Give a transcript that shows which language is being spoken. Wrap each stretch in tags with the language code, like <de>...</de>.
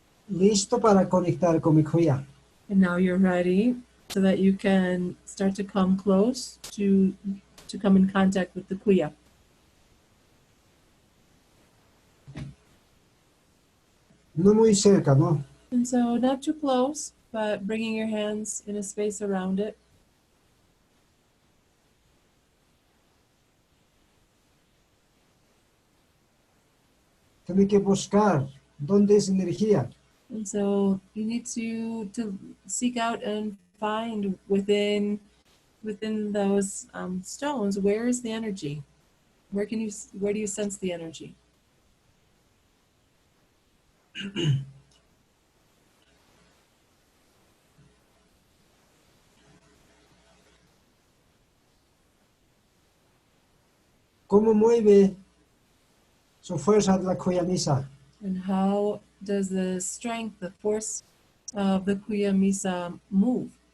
<es>listo para conectar con mi cuya.</es> <en>And now you're ready so that you can start to come close to come in contact with the kuya.</en> <es>No muy cerca, ¿no?</es> <en>And so not too close, but bringing your hands in a space around it.</en> <es>Tienes que buscar dónde es energía.</es> <en>And so you need to seek out and find within within those stones, where is the energy? Where do you sense the energy?</en> <es>¿Cómo mueve su fuerza de la cuya misa?</es> <en>And how does the strength, the force of the Kuya Misa move?</en>